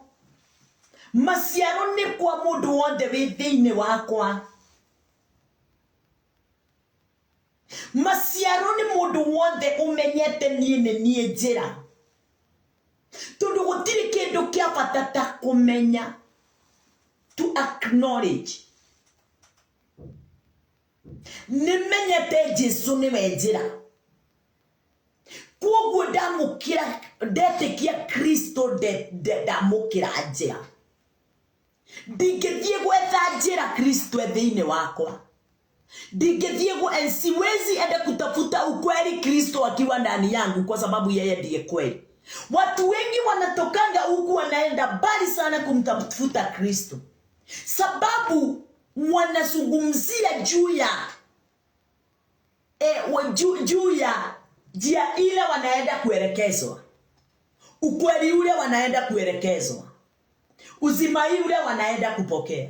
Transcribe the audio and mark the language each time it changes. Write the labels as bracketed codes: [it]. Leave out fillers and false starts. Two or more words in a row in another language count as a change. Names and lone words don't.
[ki] Maciaro ni kwa mundu wothe wi thiini wakwa. Maciaro ni mundu wothe umenyete nie njira. Tondu gutiri kindu kia bata ta kumenya, [en] to acknowledge. [ki] Nimenyete Jesu ni njira. Kwoguo ndamukira ndetekia Kristo ndamukira njira. Ndingithie gwetha njira Kristo thiini wakwa. [sw] Ndingithie siwezi enda kutafuta ukweli Kristo akiwa ndani yangu, kwa sababu yeye ndiye kweli. Watu wengi wanatokanga huku wanaenda mbali sana kumtafuta Kristo, sababu wanazungumzia juu ya njia ile wanaenda kuelekezwa, ukweli ule wanaenda kuelekezwa, uzima ule wanaenda kupokea.